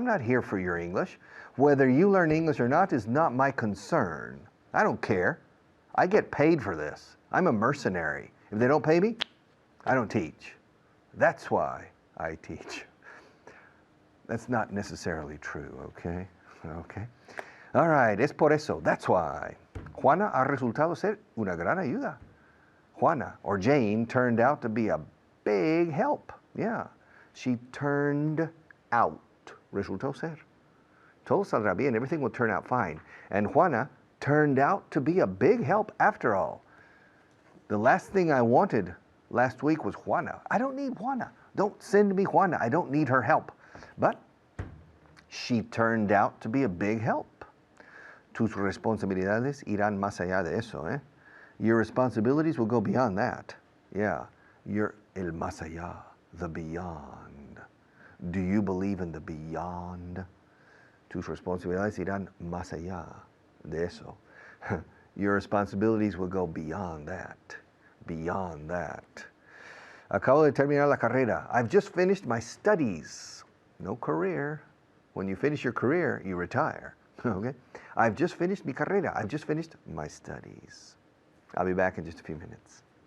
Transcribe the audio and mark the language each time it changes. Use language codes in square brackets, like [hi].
[en] I'm not here for your English. Whether you learn English or not is not my concern. I don't care. I get paid for this. I'm a mercenary. If they don't pay me, I don't teach. That's why I teach. That's not necessarily true, okay? Okay. All right, [es] es por eso. [en] That's why. [es] Juana ha resultado ser una gran ayuda. [en] Juana, or Jane, turned out to be a big help. [es] Yeah. [en] She turned out. [es] Resultó ser. Todo saldrá bien. [en] Everything will turn out fine. And Juana turned out to be a big help after all. The last thing I wanted last week was Juana. I don't need Juana. Don't send me Juana. I don't need her help. But she turned out to be a big help. [es] Tus responsabilidades irán más allá de eso, eh? [en] Your responsibilities will go beyond that. Yeah. You're el más allá, the beyond. Do you believe in the beyond? [es] Tus responsabilidades irán más allá de eso. [en] Your responsibilities will go beyond that. Beyond that. [es] Acabo de terminar la carrera. [en] I've just finished my studies. No career. When you finish your career, you retire. Okay? I've just finished mi carrera. I've just finished my studies. I'll be back in just a few minutes.